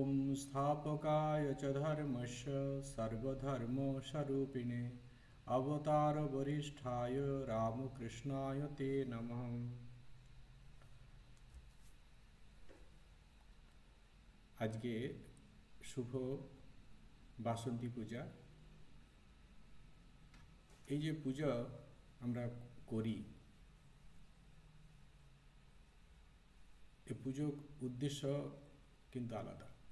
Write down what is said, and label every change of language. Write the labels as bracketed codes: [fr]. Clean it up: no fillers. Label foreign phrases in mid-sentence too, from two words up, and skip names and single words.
[sa] संस्थापकाय च धर्मस्य सर्वधर्मस्वरूपिणे अवतार वरिष्ठाय रामकृष्णाय ते नमः। [bn] আজকে শুভ বাসন্তী পূজা। এই যে পূজা আমরা করি, এই পুজোর উদ্দেশ্য কিন্তু আলাদা।